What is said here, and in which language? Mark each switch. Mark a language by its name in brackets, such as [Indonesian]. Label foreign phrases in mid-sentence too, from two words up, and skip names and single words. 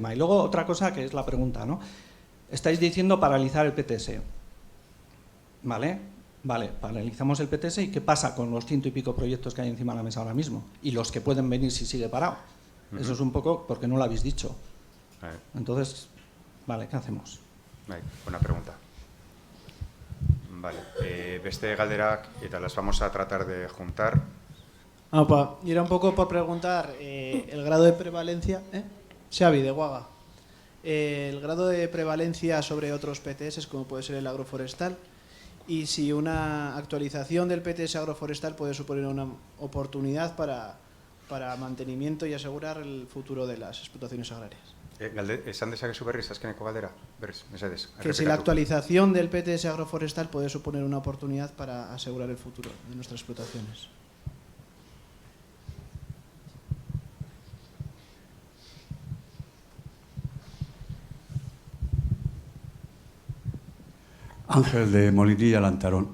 [Spanish] Y luego otra cosa que es la pregunta, ¿no? Estáis diciendo paralizar el PTS, ¿vale? Vale, paralizamos el PTS y ¿qué pasa con los 100 y pico proyectos que hay encima de la mesa ahora mismo? Y los que pueden venir si sigue parado. Eso es un poco porque no lo habéis dicho. Entonces, vale, ¿qué hacemos? Buena pregunta. Vale, [Basque] beste galderak eta [Spanish] las vamos a tratar de juntar. Y era un poco por preguntar el grado de prevalencia, Xavi de Guaga, el grado de prevalencia sobre otros PTS como puede ser el agroforestal, y si una actualización del PTS agroforestal puede suponer una oportunidad para mantenimiento y asegurar el futuro de las explotaciones agrarias. [Basque] Esan dezakezu berriz azkeneko galdera? Berriz, mesedez. [Spanish] Que si la actualización del PTS agroforestal puede suponer una oportunidad para asegurar el futuro de nuestras explotaciones. Ángel de Molinilla Lantarón.